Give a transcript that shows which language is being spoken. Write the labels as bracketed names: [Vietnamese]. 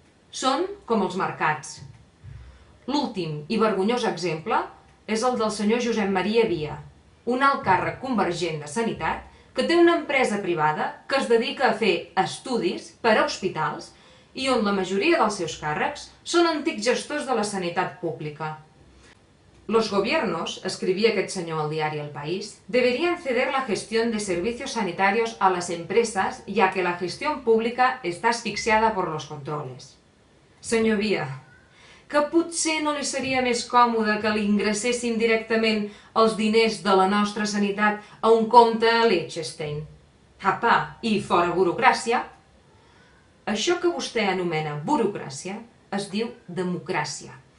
[Catalan] Són com els mercats. L'últim i vergonyós exemple és el del senyor Josep Maria Via, un alt càrrec convergent de Sanitat que té una empresa privada que es dedica a fer estudis per a hospitals i on la majoria dels seus càrrecs són antics gestors de la sanitat pública. [Spanish] Los gobiernos, escribía [Catalan] aquest senyor al diari [Spanish] El País, deberían ceder la gestión de servicios sanitarios a las empresas, ya que la gestión pública está asfixiada por los controles. [Catalan] Senyor Via, que potser no li seria més còmode que li ingressessin directament els diners de la nostra sanitat a un compte a Liechtenstein? Apa, i fora burocràcia. Això que vostè anomena burocràcia es diu democràcia.